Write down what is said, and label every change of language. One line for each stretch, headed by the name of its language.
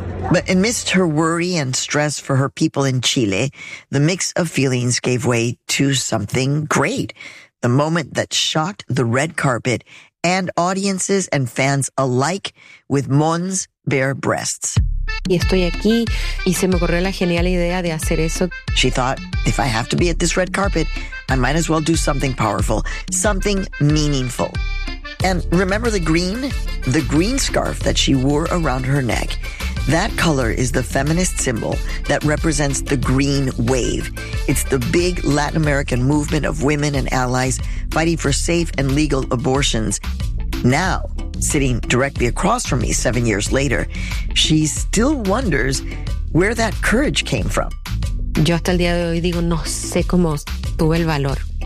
English: But amidst her worry and stress for her people in Chile, the mix of feelings gave way to something great. the moment that shocked the red carpet and audiences and fans alike with Mon's bare breasts.
Spanish: Y estoy aquí y se me ocurrió la genial idea de hacer eso.
English: She thought, if I have to be at this red carpet, I might as well do something powerful, something meaningful. And remember the green scarf that she wore around her neck? That color is the feminist symbol that represents the green wave. It's the big Latin American movement of women and allies fighting for safe and legal abortions. Now, sitting directly across from me 7 years later, she still wonders where that courage came from.
Spanish: Yo hasta el día de hoy digo, no sé cómo tuve el valor.